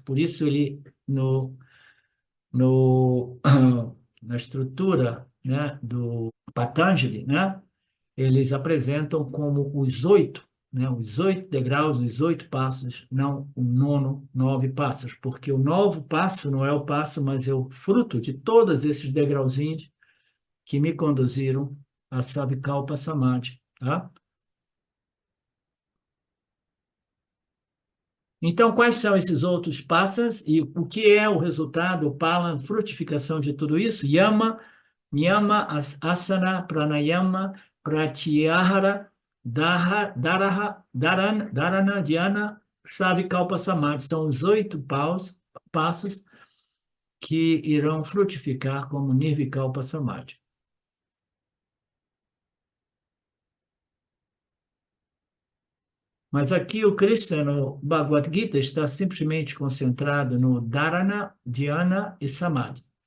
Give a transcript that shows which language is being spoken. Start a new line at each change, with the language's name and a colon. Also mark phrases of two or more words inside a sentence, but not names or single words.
Portuguese: Por isso, ele, no, na estrutura, né, do Patanjali, né, eles apresentam como os 8, né, os 8 degraus, os 8 passos, não o 9 passos, porque o 9 passo não é o passo, mas é o fruto de todos esses degrauzinhos que me conduziram a
Sanskrit: Savikalpa Samadhi.
Portuguese: Tá? Então, quais são esses outros passos e o que é o resultado, o pala, frutificação de tudo isso?
Sanskrit: Yama, Niyama, asana, pranayama, pratyahara, dharana, dhyana, savikalpa samadhi.
Portuguese: São os 8 passos que irão frutificar como
Sanskrit: nirvikalpa samadhi.
Portuguese: Mas aqui o Krishna, no Bhagavad Gita, está simplesmente concentrado no dharana, dhyana e samadhi.